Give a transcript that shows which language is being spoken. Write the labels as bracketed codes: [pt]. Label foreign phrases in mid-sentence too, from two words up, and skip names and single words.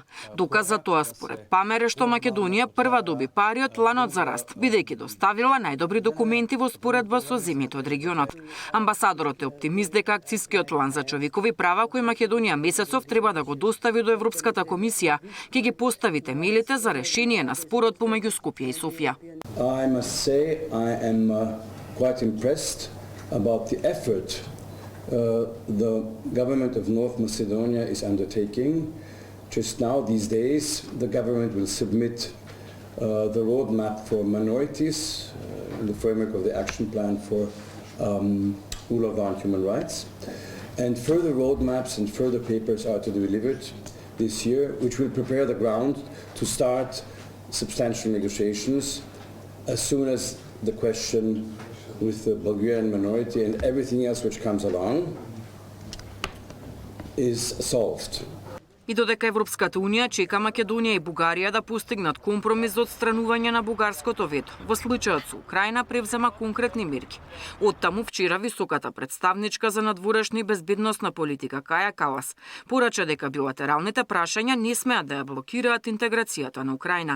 [mk] Доказ за тоа според ПАМЕР е што Македонија прва доби пари од планот за раст, бидејќи доставила најдобри документи во споредба со земјите од регионот. Амбасадорот е оптимист дека акцијскиот план за човекови права кој Македонија месецов треба да го достави до Европската комисија, ќе ги постави темелите за решение на спорот помеѓу Скопје и Софија. [en] I must say I am quite impressed about the effort the government of North Macedonia is undertaking. Just now, these days, the government will submit the roadmap for minorities in the framework of the action plan for rule of law and human rights. And further roadmaps and further papers are to be delivered this year, which will prepare the ground to start substantial negotiations as soon as the question with the Bulgarian minority and everything else which comes along is solved. [mk] И додека Европската унија чека Македонија и Бугарија да постигнат компромис за отстранување на бугарското вето, во случајот со Украина превзема конкретни мерки. Оттаму вчера високата представничка за надворешна и безбедносна политика Каја Калас порача дека билатералните прашања не смеат да ја блокираат интеграцијата на Украина.